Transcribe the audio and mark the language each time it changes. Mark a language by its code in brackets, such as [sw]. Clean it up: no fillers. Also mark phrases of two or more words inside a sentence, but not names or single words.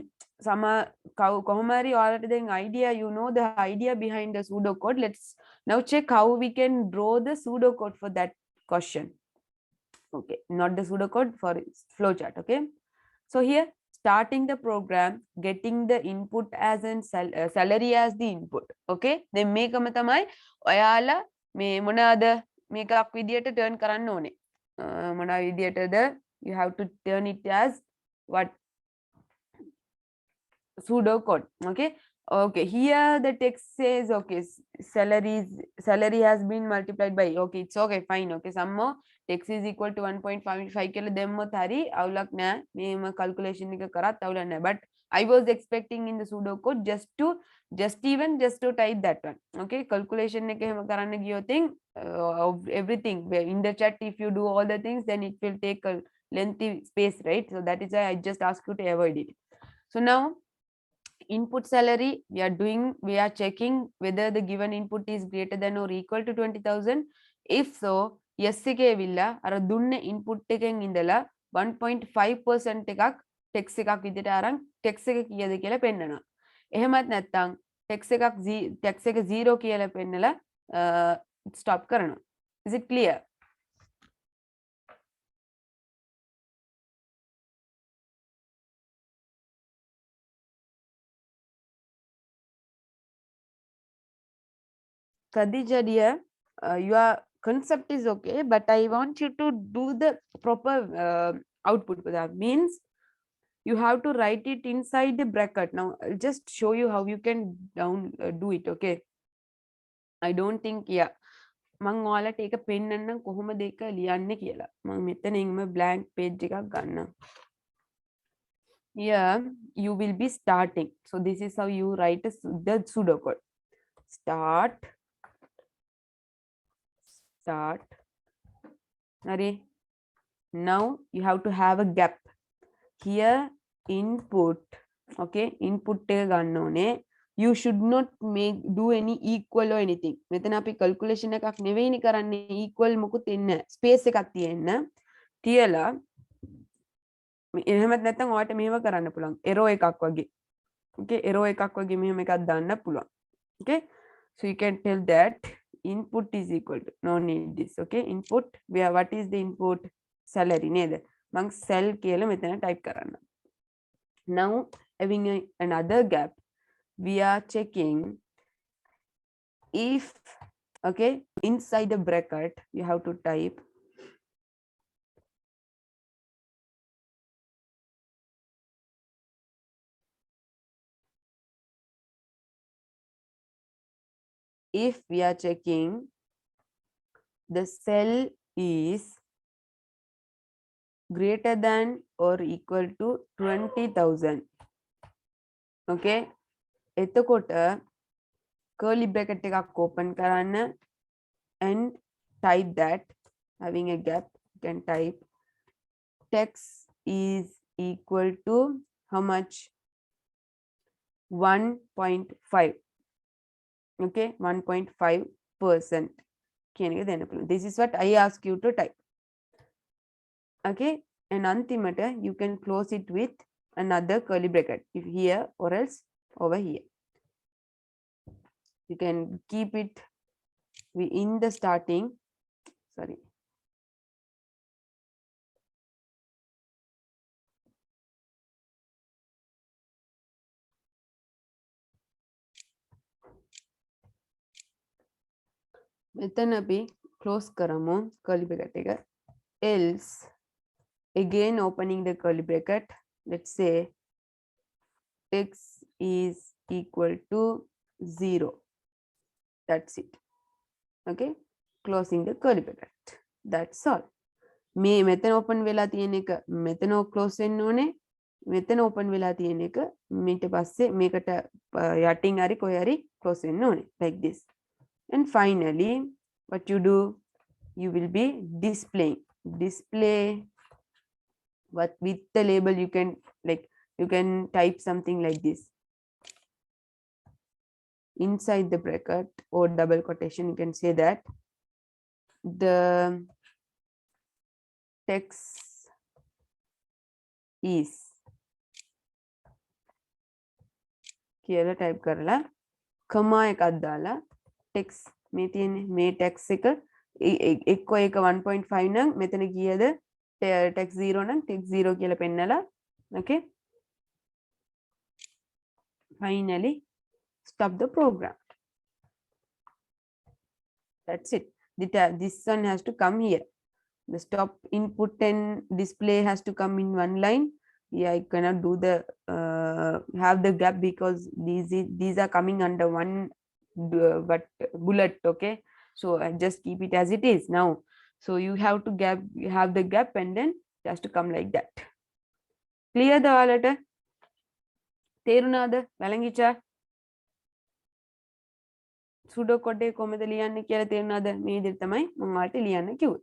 [en] Kohomari already the idea, you know the idea behind the pseudocode. Let's now check how we can draw the pseudocode for that question. Okay, not the pseudocode, for flowchart. Okay, so here starting the program, getting the input as in salary as the input. Okay, then make a [si] තමයි ඔයාලා මේ මොනවාද මේකක් විදියට turn කරන්න ඕනේ. මොනවා විදියටද [en] you have to turn it as what pseudocode. Okay, okay, here the text says okay salary has been multiplied by, okay, it's okay, fine. Okay, some more text is equal to 1.55 [si] කියලා දැම්මොත් හරි අවුලක් නෑ, මේම calculation එක කරත් අවුලක් නෑ, [en] but I was expecting in the pseudocode just to type that one. Okay, calculation [si] එක එහෙම කරන්න ගියොත් [en] everything in the chat, if you do all the things then it will take a lengthy space, right? So that is why I just ask you to avoid it. So now input salary, we are checking whether the given input is greater than or equal to 20,000. [si] If so, yes එකේ ඇවිල්ලා අර දුන්න input එකෙන් ඉඳලා 1.5% එකක් text එකක් විදිහට අරන් text එක කීයද කියලා පෙන්නනවා. එහෙමත් නැත්නම් text එක 0 කියලා පෙන්නලා stop කරනවා. [en] Is it clear? Khadija dear, your concept is okay, but I want you to do the proper output. That means you have to write it inside the bracket. Now I'll just show you how you can do it. Okay, I don't think [si] මං ඔයාලට ඒක පෙන්නන්නම් කොහොමද ඒක ලියන්නේ කියලා. මම මෙතන ඉන්න blank page එකක් ගන්නම්. [en] Here you will be starting, so this is how you write the pseudocode. Start. Are now you have to have a gap here. Input, okay, input [si] එක ගන්න ඕනේ, [en] you should not do any equal or anything. [si] මෙතන අපි calculation එකක් නෙවෙයිනේ කරන්නේ, equal මොකුත් ඉන්නේ නැහැ. space එකක් තියෙන්න තියලා එහෙමත් නැත්නම් ඔයාලට මෙහෙම කරන්න පුළුවන්. arrow එකක් වගේ. okay, arrow එකක් වගේ මෙහෙම එකක් දාන්න පුළුවන්. [en] okay, so you can tell that input is equal to, no need this. okay, input, where what is the input? [si] salary නේද? මම cell කියලා මෙතන type කරන්න. [en] now having another gap, we are checking if, okay, inside the bracket you have to type if we are checking the cell is greater than or equal to 20,000. okay, [si] එතකොට curly bracket එකක් open කරන්න [en] and type that, having a gap, you can type text is equal to how much? 1.5. okay, 1.5%. This is what I ask you to type. okay, and antimata you can close it with another curly bracket, if here or else over here. You can keep it in the starting, sorry, [si] මෙතන අපි close කරමු [en] curly bracket [si] එක. [en] else again opening the curly bracket, let's say x is equal to 0. that's it. okay, closing the curly bracket. that's all. [si] මේ මෙතන open වෙලා තියෙන එක මෙතන close වෙන්න ඕනේ, මෙතන open වෙලා තියෙන එක ඊට පස්සේ මේකට යටින් හරි කොහේ හරි close වෙන්න ඕනේ, [en] like this. and finally what you do, you will be display what with the label. You can you can type something like this inside the bracket or double quotation. You can say that the text is [si] කියලා type කරලා comma එකක් දාලා text මේ තියෙන්නේ මේ text එක එක්ක එක 1.5 නම් මෙතන කීයද text 0 නම් text 0 කියලා පෙන්නලා. [en] okay, finally stop the program. that's it. This one has to come here. The stop input and display has to come in one line. yeah, I cannot do the have the gap because these are coming under one but bullet. okay, so I just keep it as it is now. so you have to have the gap and then it has to come like that. clear the letter? [si] තේරුණාද? වැළඟිචා? [en] pseudo code [si] කොහමද ලියන්නේ කියලා තේරුණාද? මේ විදිහට තමයි මම ඔයාලට ලියන්න කිව්වේ.